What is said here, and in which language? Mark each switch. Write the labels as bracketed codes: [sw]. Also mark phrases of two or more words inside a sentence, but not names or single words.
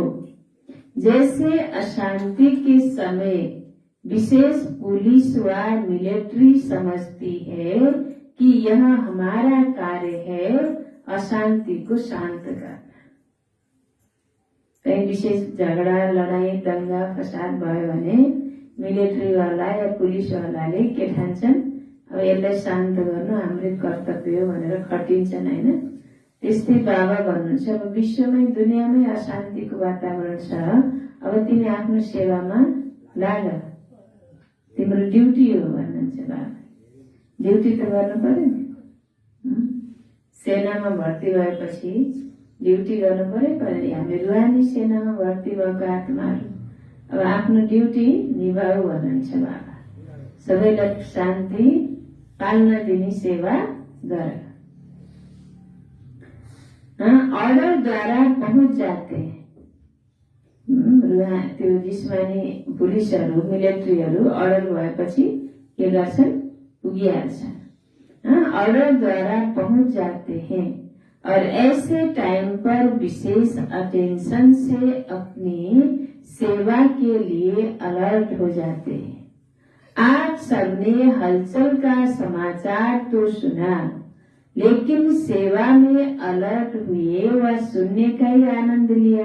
[hi] जैसे अशांति के समय विशेष पुलिस व मिलिट्री समझती है कि यह हमारा कार्य है अशांति को शांत करना। [ne] कहीं विशेष झगडा लडाई दंगा फसाद भयो भने मिलिट्री वाला या पुलिस वालाले के ठान्छन् अब यसलाई शान्त गर्नु हाम्रो कर्तव्य हो भनेर खटिन्छन् हैन। त्यस्तै बाबा भन्नुहुन्छ अब विश्वमै दुनियाँमै अशान्तिको वातावरण छ, अब तिमी आफ्नो सेवामा लाग, तिम्रो ड्युटी हो भन्नुहुन्छ बाबा। ड्युटी त गर्नु पर्यो नि। सेनामा भर्ती भएपछि ड्युटी गर्नु पर्यो। हामी रुहानी सेनामा भर्ती भएको आत्माहरू अब आफ्नो ड्युटी निभाऊ भन्नुहुन्छ बाबा। सबैलाई शान्ति पाल्न दिने सेवा गर। [hi] ऑर्डर द्वारा पहुंच जाते हैं। [ne] त्यो जिस्मानी पुलिसहरू मिलिट्रीहरू अर्डर भएपछि के गर्छन्, पुगिहाल्छन्। [hi] ऑर्डर द्वारा पहुंच जाते हैं और ऐसे टाइम पर विशेष अटेंशन से अपनी सेवा के लिए अलर्ट हो जाते हैं। आप सबने हलचल का समाचार तो सुना, लेकिन सेवा में अलर्ट हुए व सुनने का ही आनंद लिया।